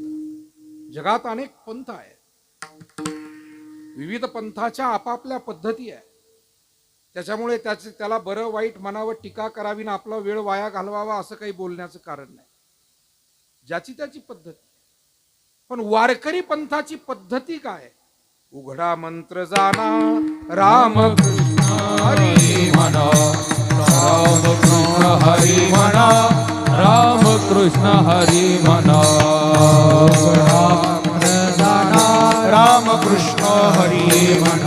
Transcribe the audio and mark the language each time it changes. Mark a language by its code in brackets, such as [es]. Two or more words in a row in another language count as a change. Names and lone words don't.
[mr] जगात अनेक पंथ आहेत, विविध पंथाच्या आपापल्या पद्धती आहेत. त्याच्यामुळे त्याला बरं वाईट म्हणावं, टीका करावी ना आपला वेळ वाया घालवावा असं काही बोलण्याचं कारण नाही. ज्याची त्याची पद्धती. पण वारकरी पंथाची पद्धती काय? उघडा मंत्र जाना राम कृष्ण हरी म्हणा, राम कृष्ण हरी म्हणा, राम कृष्ण हरी म्हणा. राम कृष्ण हरी म्हणा,